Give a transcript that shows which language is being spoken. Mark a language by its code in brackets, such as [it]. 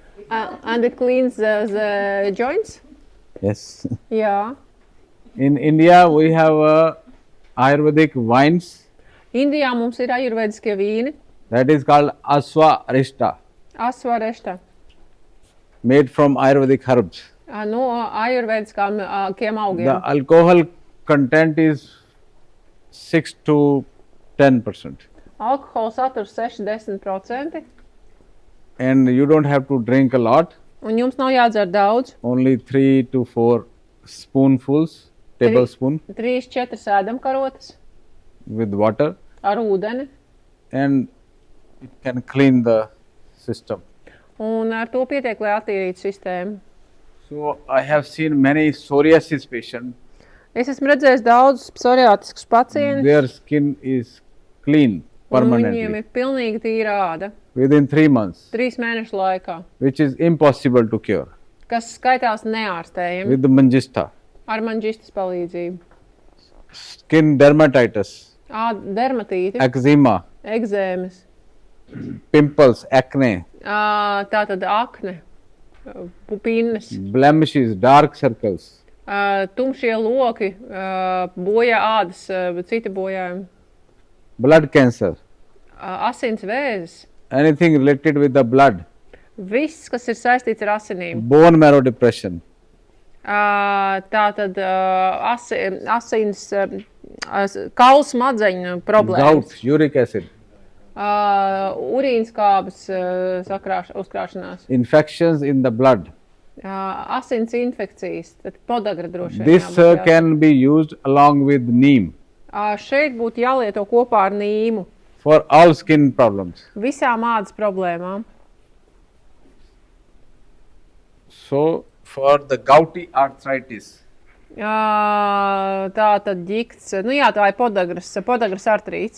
[en] And it cleans the joints? Yes. [lv] Jā. [en] In India we have Ayurvedic wines [lv] Indijā mums ir ajurvēdiskie vīni. [en] that is called aswa arista, [lv] Asvarešta. [en] made from Ayurvedic herbs. [lv] No ajurvēdiskām augiem. [en] The alcohol content is 6 to 10%, [lv] Alkohola saturs 6-10%. [en] and you don't have to drink a lot. [lv] Un jums nav jādzer daudz. [en] Only 3 to 4 spoonfuls, tablespoon [lv] 3-4 ēdamkarotes [en] with water, [lv] ar ūdeni. [en] and it can clean the system. [lv] Un ar to pietiek, lai attīrītu sistēmu. [en] So I have seen many psoriasis patients. [lv] Es esmu redzējis daudzus psoriātiskus pacientus. [en] Their skin is clean [lv] Un viņiem [en] permanently [lv] ir pilnīgi tīra āda. [en] within 3 months, [lv] 3 mēnešu laikā. [en] which is impossible to cure [lv] Kas skaitās neārstējami [en] with the manjista. [lv] ar manģistas palīdzību. [en] Skin dermatitis, [lv] Dermatīti, [en] eczema, [lv] egzēmas, [en] pimples, acne, [lv] tātad akne, pupinnes, [en] blemishes, dark circles, [lv] tumšie loki, bojā ādas, citi bojājumi, [en] blood cancer, [lv] asins vēzis. [en] anything related with the blood, [lv] Viss, kas ir saistīts ar asinīm. [en] bone marrow depression, [lv] Tātad asins, kaulu smadzeņu problēmas. [en] gout, uric acid, [lv] Urīnskābes uzkrāšanās. [en] infections in the blood. [lv] Asins infekcijas, tad podagra droši vien. [en] This can be used along with neem [lv] Šeit būtu jālieto kopā ar nīmu. [en] for all skin problems. [lv] Visām ādas problēmām. [en] So, for the gouty arthritis, [lv] Tā tad ģikts, tā ir podagras artrīts.